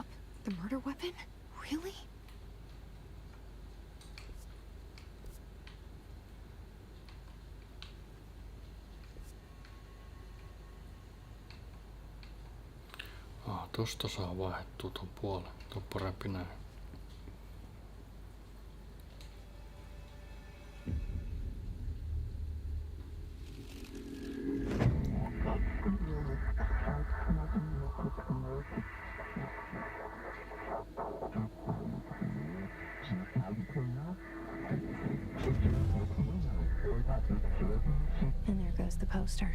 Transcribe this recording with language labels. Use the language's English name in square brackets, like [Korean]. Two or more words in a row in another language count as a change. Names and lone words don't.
[English] The murder weapon? Really? [Finnish] Tosta saa vaihdettua ton puolen. On parempi näin. [English] And there goes the poster.